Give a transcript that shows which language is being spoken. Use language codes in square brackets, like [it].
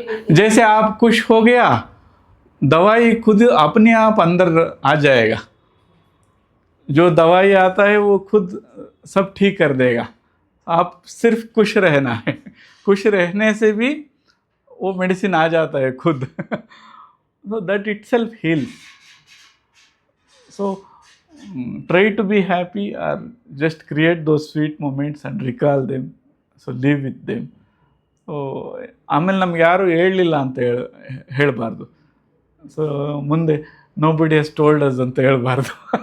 [hi] जैसे आप खुश हो गया, दवाई खुद अपने आप अंदर आ जाएगा. जो दवाई आता है वो खुद सब ठीक कर देगा. आप सिर्फ खुश रहना है. खुश रहने से भी वो मेडिसिन आ जाता है खुद. [en] So that itself heals. So try to be happy or just create those sweet moments and recall them. So live with them. [kn] So ಆಮೇಲೆ ನಮ್ಗೆ ಯಾರು ಹೇಳಲಿಲ್ಲ ಅಂತ ಹೇಳಬಾರ್ದು. ಸೊ ಮುಂದೆ [en] nobody has told us [kn] ಅಂತ ಹೇಳಬಾರ್ದು.